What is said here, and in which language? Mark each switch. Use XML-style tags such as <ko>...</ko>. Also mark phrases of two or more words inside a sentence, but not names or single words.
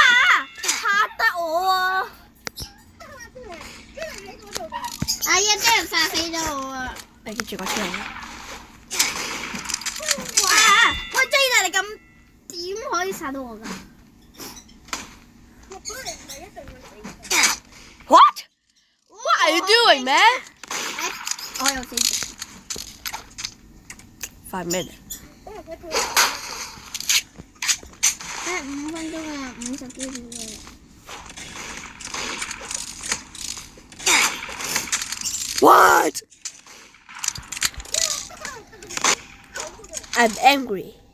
<yue>嚇得我啊！哎呀！真係殺死咗我啊！你記住個超人。哇！喂，J 你咁點可以殺到我㗎？我本嚟唔係一定會死。</yue> <en>What? What are you doing, man?</en> <yue>我又死咗。</yue> <en>5 minutes。</en> <yue>5分鐘啊，50幾秒啊！</yue> <en>What? I'm angry.</en>